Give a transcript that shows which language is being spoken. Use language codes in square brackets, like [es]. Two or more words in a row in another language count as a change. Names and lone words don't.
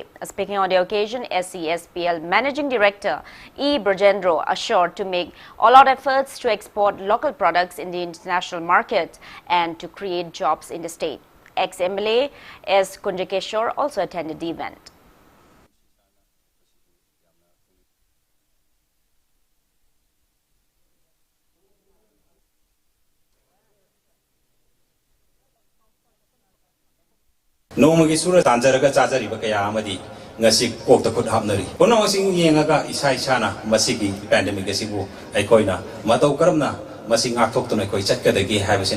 [en] Speaking on the occasion, SESPL Managing Director E. Brajendro assured to make all-out efforts to export local products in the international market and to create jobs in the state. Ex-MLA S. Kunjakeshwar also attended the event. [mni] Nomagi sura tanjaraga chajariba kaya amadi ngasi kokta khut hapnari kono sing yengaga isai chana masigi pandemic asibu aikoina matau karamna masing akthok tuna koi chatkadagi habasina